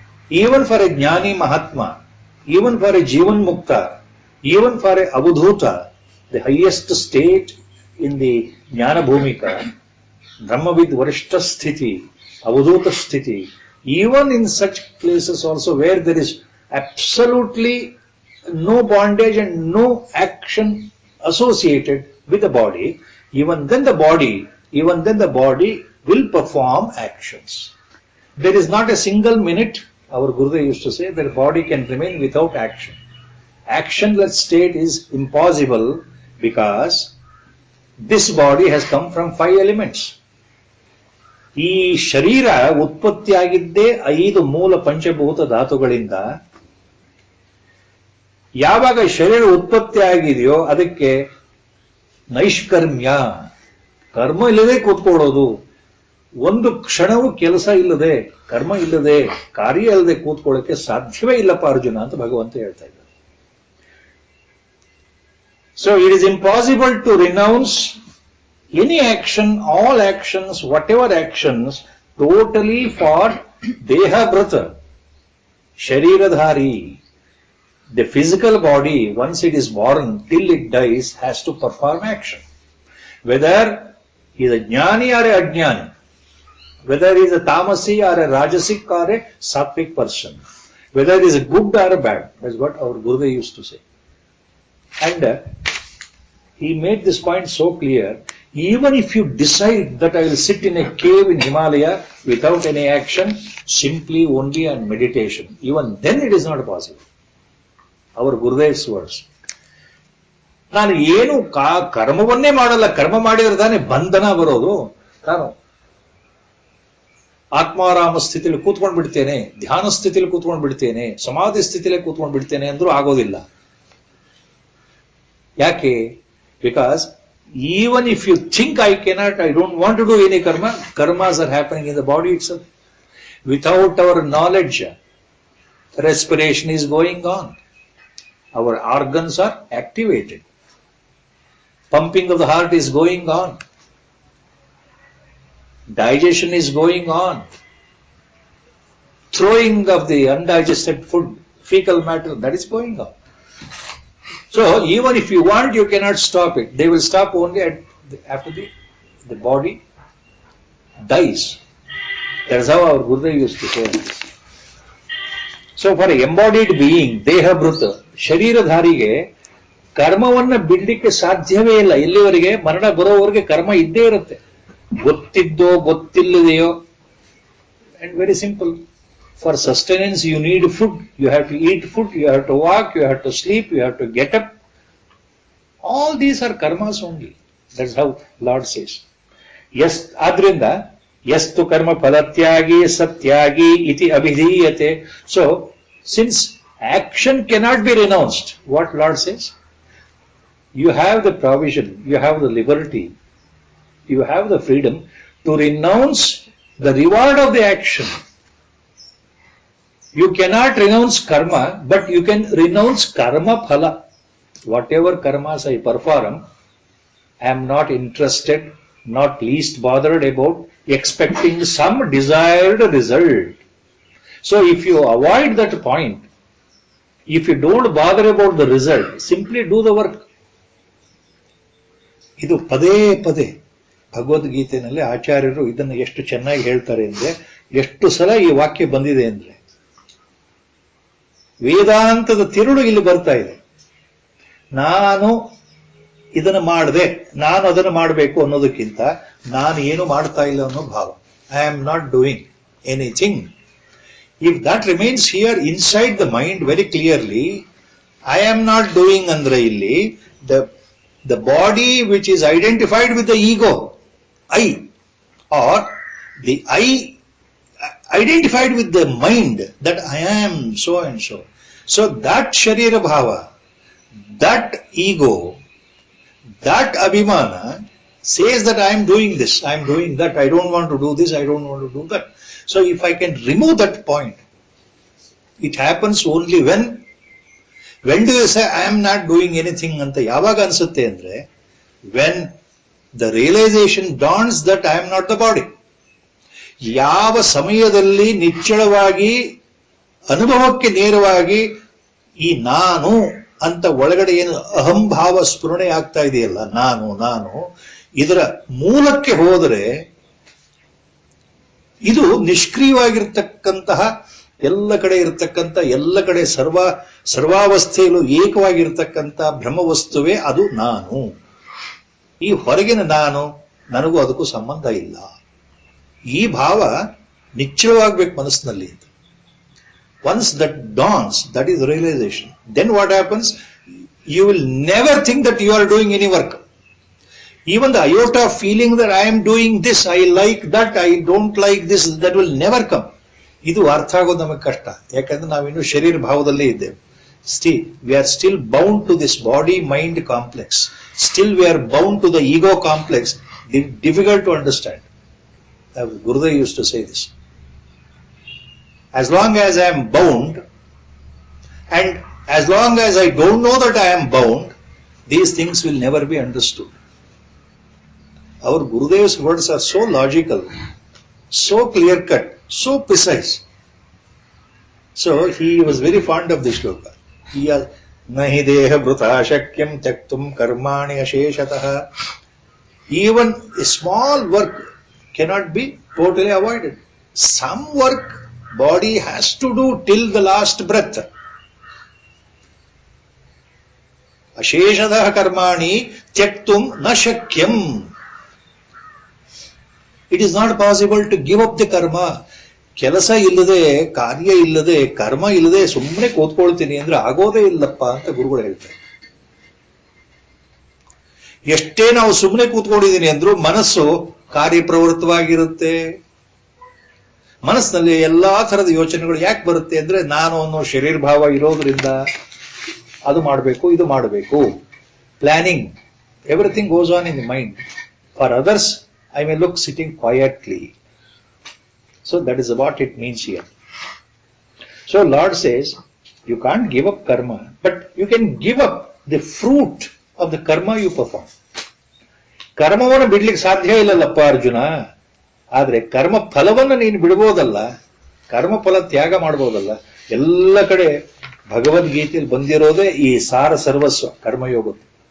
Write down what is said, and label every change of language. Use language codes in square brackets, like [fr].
[en] Even for a Jnani Mahatma, even for a Jivan Mukta, even for a Avadhuta, the highest state in the Jnana Bhumika, Brahmavid Varishta Sthiti, Avadhuta Sthiti, even in such places also where there is absolutely no bondage and no action associated with the body, even then the body will perform actions. There is not a single minute, our Gurudev used to say, that the body can remain without action. Actionless state is impossible because this body has come from 5 elements. [kn] ಈ ಶರೀರ ಉತ್ಪತ್ತಿಯಾಗಿದ್ದೇ 5 ಮೂಲ ಪಂಚಭೂತ ಧಾತುಗಳಿಂದ. ಯಾವಾಗ ಶರೀರ ಉತ್ಪತ್ತಿ ಆಗಿದೆಯೋ ಅದಕ್ಕೆ ನೈಷ್ಕರ್ಮ್ಯ, ಕರ್ಮ ಇಲ್ಲದೆ ಕೂತ್ಕೊಳ್ಳೋದು, ಒಂದು ಕ್ಷಣವೂ ಕೆಲಸ ಇಲ್ಲದೆ, ಕರ್ಮ ಇಲ್ಲದೆ, ಕಾರ್ಯ ಇಲ್ಲದೆ ಕೂತ್ಕೊಳ್ಳೋಕೆ ಸಾಧ್ಯವೇ ಇಲ್ಲಪ್ಪ ಅರ್ಜುನ ಅಂತ ಭಗವಂತ ಹೇಳ್ತಾ ಇದ್ದಾರೆ. [en] So it is impossible to renounce any action, all actions, whatever actions, totally for dehabhrata, shariradhari. The physical body, once it is born till it dies, has to perform action. Whether he is a jnani or a ajnani, whether he is a tamasi or a rajasic or a sattvic person, whether he is a good or a bad. That's what our Gurudev used to say. And he made this point so clear. Even if you decide that I will sit in a cave in Himalaya without any action, simply only on meditation, even then it is not possible. Our Gurudev's words. [kn] ನಾನು ಏನು ಕರ್ಮವನ್ನೇ ಮಾಡಲ್ಲ, ಕರ್ಮ ಮಾಡಿದ್ರೆ ತಾನೇ ಬಂಧನ ಬರೋದು. ನಾನು ಆತ್ಮಾರಾಮ ಸ್ಥಿತಿಯಲ್ಲಿ ಕೂತ್ಕೊಂಡು ಬಿಡ್ತೇನೆ, ಧ್ಯಾನ ಸ್ಥಿತಿಯಲ್ಲಿ ಕೂತ್ಕೊಂಡು ಬಿಡ್ತೇನೆ, ಸಮಾಧಿ ಸ್ಥಿತಿಯಲ್ಲಿ ಕೂತ್ಕೊಂಡು ಬಿಡ್ತೇನೆ ಅಂದ್ರೂ ಆಗೋದಿಲ್ಲ. ಯಾಕೆ? [en] Because even if you think I cannot, I don't want to do any karma, karmas are happening in the body itself. Without our knowledge, respiration is going on. Our organs are activated. Pumping of the heart is going on. Digestion is going on. Throwing of the undigested food, fecal matter, that is going on. So even if you want, you cannot stop it. They will stop only after the body dies. That is how our Gurudev used to say this. So for an embodied being, Dehabhrut, [kn] ಶರೀರಧಾರಿಗೆ ಕರ್ಮವನ್ನ ಬಿಡ್ಲಿಕ್ಕೆ ಸಾಧ್ಯವೇ ಇಲ್ಲ. ಇಲ್ಲಿವರೆಗೆ ಮರಣ ಬರೋವರೆಗೆ ಕರ್ಮ ಇದ್ದೇ ಇರುತ್ತೆ, ಗೊತ್ತಿದ್ದೋ ಗೊತ್ತಿಲ್ಲದೆಯೋ. [en] And very simple. For sustenance, you need food. You have to eat food. You have to walk. You have to sleep. You have to get up. All these are karmas only. That's how Lord says. [sa] Yes, adrinda yastu karma phalatyagi satyagi iti abhidhiyate. [en] So, since action cannot be renounced, what Lord says? You have the provision. You have the liberty. You have the freedom to renounce the reward of the action. You cannot renounce karma, but you can renounce karma phala. Whatever karmas I perform, I am not interested, not least bothered about expecting some desired result. So if you avoid that point, if you don't bother about the result, simply do the work. [kn] ಇದು ಪದೇ ಪದೇ ಭಗವದ್ಗೀತೆಯಲ್ಲಿ ಆಚಾರ್ಯರು ಇದನ್ನು ಎಷ್ಟು ಚೆನ್ನಾಗಿ ಹೇಳ್ತಾರೆ ಅಂದ್ರೆ, ಎಷ್ಟು ಸಲ ಈ ವಾಕ್ಯ ಬಂದಿದೆ ಅಂದ್ರೆ, ವೇದಾಂತದ ತಿರುಳು ಇಲ್ಲಿ ಬರ್ತಾ ಇದೆ. ನಾನು ಇದನ್ನು ಮಾಡಿದೆ, ನಾನು ಅದನ್ನು ಮಾಡಬೇಕು ಅನ್ನೋದಕ್ಕಿಂತ ನಾನು ಏನು ಮಾಡ್ತಾ ಇಲ್ಲ ಅನ್ನೋ ಭಾವ. [en] I am not doing anything. If that remains here inside the mind very clearly, I am not doing [kn] ಅಂದ್ರೆ ಇಲ್ಲಿ [en] the body which is identified with the ego, I, or the I identified with the mind that I am so and so. So that Sharira Bhava, that ego, that Abhimana says that I am doing this, I am doing that, I don't want to do this, I don't want to do that. So if I can remove that point, it happens only when do you say I am not doing anything [kn] anta yavaga ansutte andre, [en] when the realization dawns that I am not the body. [kn] ಯಾವ ಸಮಯದಲ್ಲಿ ನಿಚ್ಚಳವಾಗಿ ಅನುಭವಕ್ಕೆ ನೇರವಾಗಿ ಈ ನಾನು ಅಂತ ಒಳಗಡೆ ಏನು ಅಹಂಭಾವ ಸ್ಫುರಣೆ ಆಗ್ತಾ ಇದೆಯಲ್ಲ, ನಾನು ನಾನು ಇದರ ಮೂಲಕ್ಕೆ ಹೋದರೆ ಇದು ನಿಷ್ಕ್ರಿಯವಾಗಿರ್ತಕ್ಕಂತಹ ಎಲ್ಲ ಕಡೆ ಇರತಕ್ಕಂಥ, ಎಲ್ಲ ಕಡೆ ಸರ್ವಾವಸ್ಥೆಯಲ್ಲೂ ಏಕವಾಗಿರ್ತಕ್ಕಂಥ ಬ್ರಹ್ಮವಸ್ತುವೇ ಅದು ನಾನು. ಈ ಹೊರಗಿನ ನಾನು, ನನಗೂ ಅದಕ್ಕೂ ಸಂಬಂಧ ಇಲ್ಲ. ಈ ಭಾವ ನಿಶ್ಚಲವಾಗಬೇಕು ಮನಸ್ಸಿನಲ್ಲಿ. [en] Once that dawns, that is realisation, then what happens, you will never think that you are doing any work. Even the iota of feeling that I am doing this, I like that, I don't like this, that will never come. [kn] ಇದು ಅರ್ಥ ಆಗೋದು ನಮಗೆ ಕಷ್ಟ. ಯಾಕಂದ್ರೆ ನಾವಿನ್ನು ಶರೀರ ಭಾವದಲ್ಲೇ ಇದ್ದೇವೆ. [en] Still, we are still bound to this body-mind complex. Still we are bound to the ego complex. Difficult to understand. Gurudev used to say this. As long as I am bound, and as long as I don't know that I am bound, these things will never be understood. Our Gurudev's words are so logical, so clear-cut, so precise. So he was very fond of this shloka. [sa] Nahi deha vrutha shakyam tyaktum karmani asheshatah. [en] Even a small work cannot be totally avoided. Some work body has to do till the last breath. [sa] Asheshatah karmani tyaktum na shakyam. [en] It is not possible to give up the karma. [kn] ಕೆಲಸ ಇಲ್ಲದೆ, ಕಾರ್ಯ ಇಲ್ಲದೆ, ಕರ್ಮ ಇಲ್ಲದೆ ಸುಮ್ಮನೆ ಕೂತ್ಕೊಳ್ತೀನಿ ಅಂದ್ರೆ ಆಗೋದೇ ಇಲ್ಲಪ್ಪ ಅಂತ ಗುರುಗಳು ಹೇಳ್ತಾರೆ. ಎಷ್ಟೇ ನಾವು ಸುಮ್ಮನೆ ಕೂತ್ಕೊಂಡಿದ್ದೀನಿ ಅಂದ್ರೂ ಮನಸ್ಸು ಕಾರ್ಯಪ್ರವೃತ್ತವಾಗಿರುತ್ತೆ. ಮನಸ್ಸಿನಲ್ಲಿ ಎಲ್ಲಾ ತರದ ಯೋಚನೆಗಳು ಯಾಕೆ ಬರುತ್ತೆ ಅಂದ್ರೆ, ನಾನು ಅನ್ನೋ ಶರೀರ ಭಾವ ಇರೋದ್ರಿಂದ ಅದು ಮಾಡಬೇಕು, ಇದು ಮಾಡಬೇಕು, [en] Planning, everything goes on in the mind. For others I may look sitting quietly. So that is what it means here. So Lord says, you can't give up karma, but you can give up the fruit of the karma you perform. [kn] ಕರ್ಮವನ್ನು ಬಿಡ್ಲಿಕ್ಕೆ ಸಾಧ್ಯ ಇಲ್ಲಲ್ಲಪ್ಪ ಅರ್ಜುನ. ಆದ್ರೆ ಕರ್ಮ ಫಲವನ್ನು ನೀನು ಬಿಡಬಹುದಲ್ಲ, ಕರ್ಮ ಫಲ ತ್ಯಾಗ ಮಾಡಬಹುದಲ್ಲ. ಎಲ್ಲ ಕಡೆ ಭಗವದ್ಗೀತೆಯಲ್ಲಿ ಬಂದಿರೋದೇ ಈ ಸಾರ ಸರ್ವಸ್ವ ಕರ್ಮಯೋಗದ್ದು.